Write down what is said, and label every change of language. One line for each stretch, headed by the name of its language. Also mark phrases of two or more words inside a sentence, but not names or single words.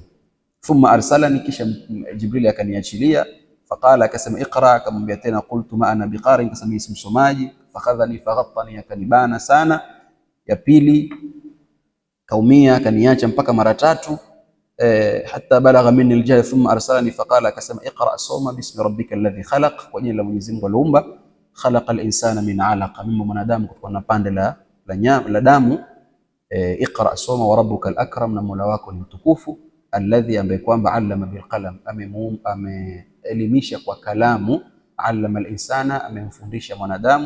Arabic: ثم أرسلني,
Swahili: kisha Jibril akaniachilia, faqala, akasema iqra, akamwambia tena,
Arabic: قلت ما أنا بقارئ,
Swahili: akasema mimi si msomaji.
Arabic: فأخذني فغطني,
Swahili: akanibana sana. Ya pili kaumia, akaniacha mpaka mara tatu,
Arabic: حتى بلغ مني الجهد. ثم أرسلني فقال, akasema iqra, soma باسم ربك الذي خلق,
Swahili: kwa jina la Mwenyezi Mungu aliumba.
Arabic: خلق الإنسان من علق,
Swahili: mimma mwanadamu kutokana na pande la damu. Iqra, soma,
Arabic: وربك الأكرم,
Swahili: na Mola wako ni mtukufu. Alladhi, ambaye kwamba
Arabic: علم بالقلم,
Swahili: ameelimisha kwa kalamu.
Arabic: علم الإنسان,
Swahili: amemfundisha mwanadamu.